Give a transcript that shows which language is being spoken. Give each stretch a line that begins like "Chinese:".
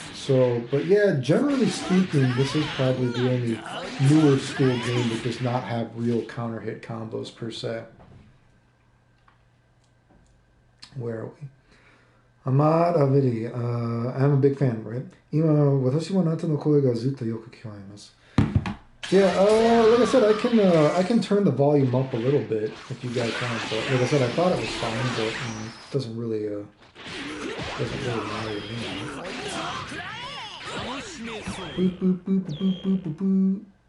English: So, but yeah, generally speaking, this is probably the only newer school game that does not have real counter hit combos per se. Where are we? Ahmad Avidi, I'm a big fan, right?
Japanese: 今、私もあなたの声がずっとよく聞こえます。
English: Yeah, like I said, I can turn the volume up a little bit if you guys want. But like I said, I thought it was fine, but it doesn't really matter to me. Boop boop boop boop boop boop boop.